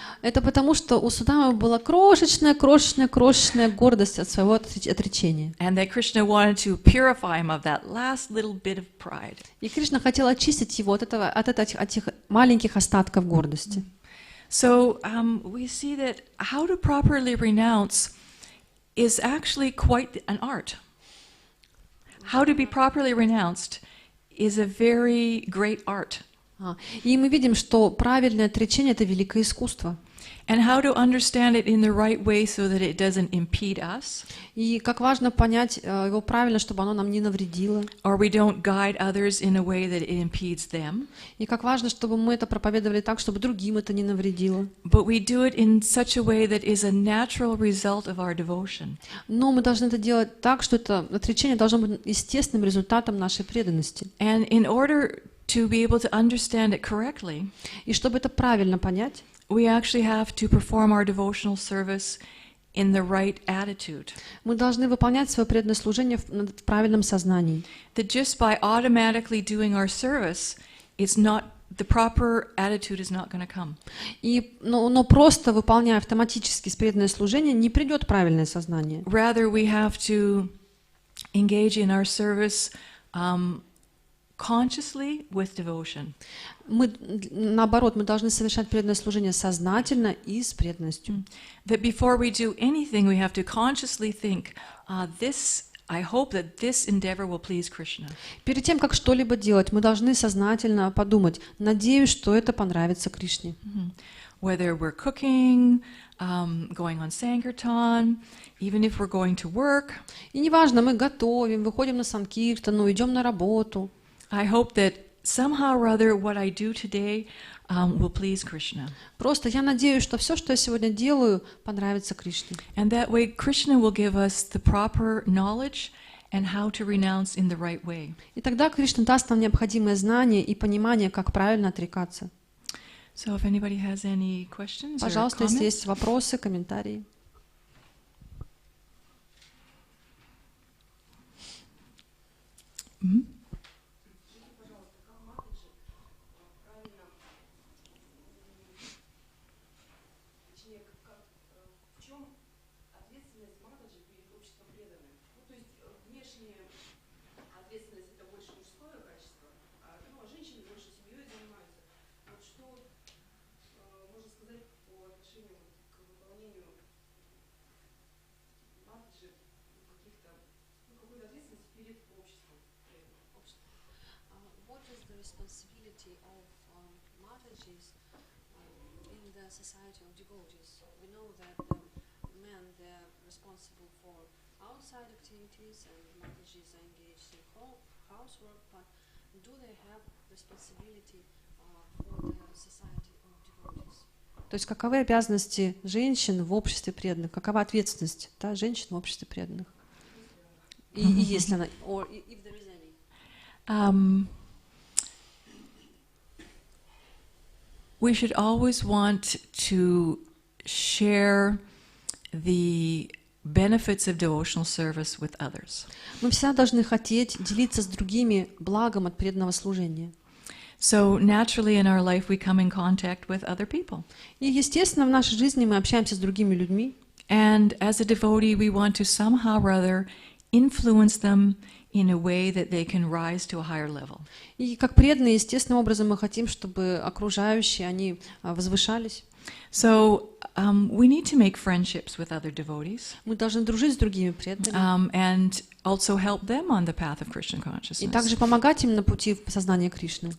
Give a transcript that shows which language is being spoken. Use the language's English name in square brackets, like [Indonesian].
[Russian] это потому, что у Судамы была крошечная гордость от своего отречения. [English] And that Krishna wanted to purify him of that last little bit of pride. [Russian] И Кришна хотел очистить его от этих маленьких остатков гордости. [English] So we see that how to properly renounce is actually quite an art. How to be properly renounced is a very great art. [Russian] И мы видим, что правильное отречение — это великое искусство. [English] And how to understand it in the right way so that it doesn't impede us. [Russian] И как важно понять его правильно, чтобы оно нам не навредило. [English] Or we don't guide others in a way that it impedes them. [Russian] И как важно, чтобы мы это проповедовали так, чтобы другим это не навредило. [English] But we do it in such a way that is a natural result of our devotion. [Russian] Но мы должны это делать так, что это отречение должно быть естественным результатом нашей преданности. [English] And in order to be able to understand it correctly, [Russian] И чтобы это правильно понять, [English] we actually have to perform our devotional service in the right attitude. [Russian] мы должны выполнять свое преданное служение в правильном сознании. [English] That just by automatically doing our service, it's not the proper attitude is not going to come. [Russian] Но просто выполняя автоматически преданное служение, не придет правильное сознание. [English] Rather, we have to engage in our service consciously with devotion. [Russian] Наоборот, мы должны совершать преданное служение сознательно и с преданностью. [English] That before we do anything, we have to consciously think, I hope that this endeavor will please Krishna. [Russian] Перед тем, как что-либо делать, мы должны сознательно подумать: надеюсь, что это понравится Кришне. [English] Whether we're cooking, going on Sankirtan, even if we're going to work. [Russian] И неважно, мы готовим, выходим на санкиртану, идем на работу. [English] I hope that somehow or other what I do today will please Krishna. [Russian] Просто я надеюсь, что все, что я сегодня делаю, понравится Кришне. [English] And that way Krishna will give us the proper knowledge and how to renounce in the right way. [Russian] И тогда Кришна даст нам необходимое знание и понимание, как правильно отрекаться. [English] So if anybody has any questions or [Russian] Пожалуйста, если [English] comments. [Russian] есть вопросы, комментарии. Mhm. В чем ответственность Матаджи перед обществом преданных? Ну, то есть внешняя ответственность это больше мужское качество, а женщины больше семьей занимаются. Вот что можно сказать по отношению к выполнению Матаджи каких-то какой-то ответственности перед обществом? [English] What is the responsibility of Matajis in the society of devotees? We know that the men they're responsible for outside activities and Matajis are engaged in housework, but do they have responsibility for the society of devotees? [Russian] То есть каковы обязанности женщин в обществе преданных? Какова ответственность женщин в обществе преданных? И если она, [English] or if there is any. We should always want to share the benefits of devotional service with others. [Russian] Мы всегда должны хотеть делиться с другими благом от преданного служения. [English] So naturally in our life we come in contact with other people. [Russian] И естественно в нашей жизни мы общаемся с другими людьми. [English] And as a devotee we want to somehow or other influence them in a way that they can rise to a higher level. [Russian] И как преданные, естественным образом мы хотим, чтобы окружающие, они возвышались. [English] So we need to make friendships with other devotees. [Russian] Мы должны дружить с другими преданными. [English] And also help them on the path of Krishna [Russian] И [English] consciousness. [Russian] также помогать им на пути в сознание Кришны.